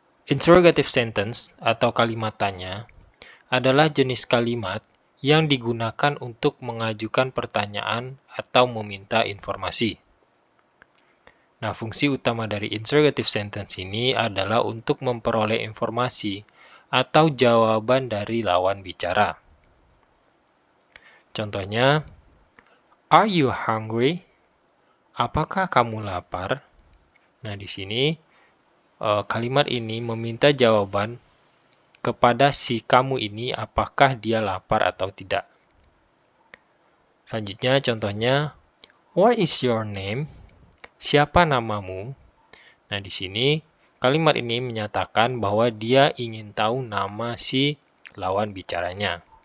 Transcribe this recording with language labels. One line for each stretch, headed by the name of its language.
Indonesian: Interrogative sentence atau kalimat tanya adalah jenis kalimat yang digunakan untuk mengajukan pertanyaan atau meminta informasi. Nah, fungsi utama dari interrogative sentence ini adalah untuk memperoleh informasi atau jawaban dari lawan bicara.
English: Contohnya, are you hungry?
Indonesian: Apakah kamu lapar? Nah, di sini kalimat ini meminta jawaban kepada si kamu ini apakah dia lapar atau tidak. Selanjutnya, contohnya,
English: what is your name?
Indonesian: Siapa namamu? Nah, di sini kalimat ini menyatakan bahwa dia ingin tahu nama si lawan bicaranya.